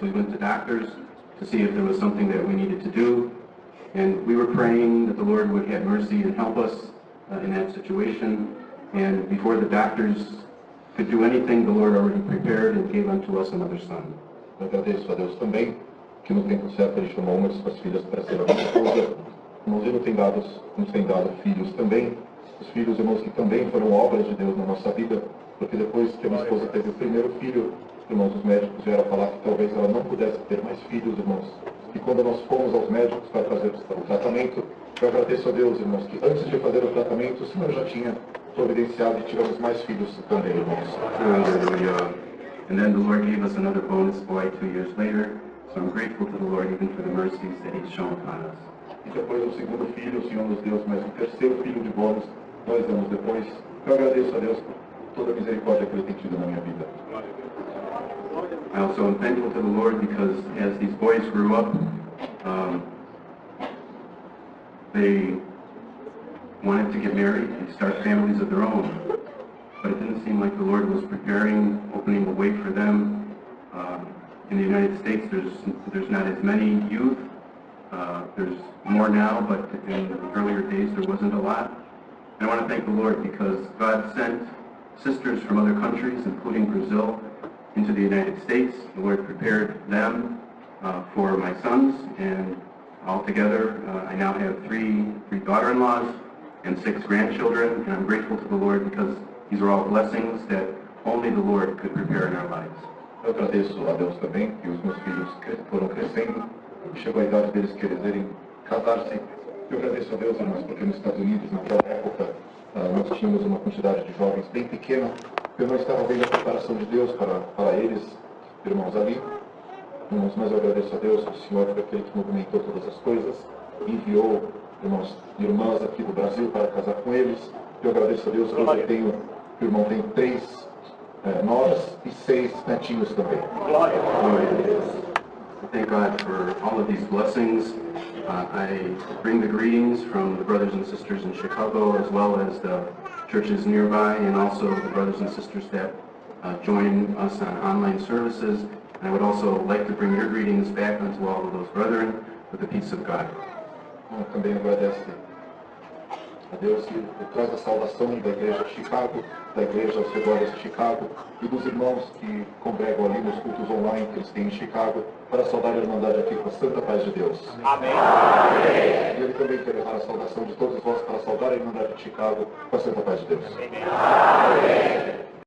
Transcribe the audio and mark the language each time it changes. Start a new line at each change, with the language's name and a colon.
English: We went to doctors to see if there was something that we needed to do. And we were praying that the Lord would have mercy and help us in that situation. And before the doctors could do anything, the Lord already prepared and gave unto us another son.
Portuguese: Eu agradeço a Deus também que no tempo certo Ele chamou uma de suas filhas para ser a minha esposa. Irmãos, Ele nos tem dado filhos também. Os filhos, irmãos, que também foram obras de Deus na nossa vida, porque depois que a minha esposa teve o primeiro filho, irmãos, os médicos vieram falar que talvez ela não pudesse ter mais filhos, irmãos. E quando nós fomos aos médicos para fazer o tratamento, eu agradeço a Deus, irmãos, que antes de fazer o tratamento, o Senhor já tinha providenciado e tivemos mais filhos também, irmãos.
English: And then the Lord gave us another bonus boy 2 years later, so I'm grateful to the Lord even for the mercies that He's shown upon us.
Portuguese: E depois do segundo filho, o Senhor nos deu mais um terceiro filho de bônus, 2 anos depois. Eu agradeço a Deus por toda a misericórdia que Ele tem tido na minha vida.
English: I also am thankful to the Lord because as these boys grew up, they wanted to get married and start families of their own. But it didn't seem like the Lord was preparing, opening a way for them. In the United States, there's not as many youth. There's more now, but in the earlier days there wasn't a lot. And I want to thank the Lord because God sent sisters from other countries, including Brazil, into the United States. The Lord prepared them for my sons, and altogether I now have three daughter-in-laws and 6 grandchildren, and I'm grateful to the Lord because these are all blessings that only the Lord could prepare in our lives.
Portuguese: Eu agradeço a Deus também que os meus filhos foram crescendo, chegou a idade deles quererem casar-se. Eu agradeço a Deus, irmãos, porque nos Estados Unidos, naquela época, nós tínhamos uma quantidade de jovens bem pequena. Eu não estava vendo a preparação de Deus para eles, irmãos, ali. Irmãos, mas eu agradeço a Deus, o Senhor, por aquele que movimentou todas as coisas, enviou irmãos e irmãs aqui do Brasil para casar com eles. Eu agradeço a Deus que hoje eu tenho, o irmão tem 3 noras e 6 netinhos também. Glória a Deus.
English: Thank God for all of these blessings. I bring the greetings from the brothers and sisters in Chicago, as well as the churches nearby and also the brothers and sisters that join us on online services. And I would also like to bring your greetings back unto all of those brethren with the peace of God.
Portuguese: Também agradece a Deus que traz a saudação da igreja de Chicago, da igreja aos redores de Chicago e dos irmãos que congregam ali nos cultos online que eles têm em Chicago para saudar a Irmandade aqui com a santa paz de Deus. Amém. E ele também quer levar a saudação de todos vós para saudar a Irmandade de Chicago com a santa paz de Deus. Amém.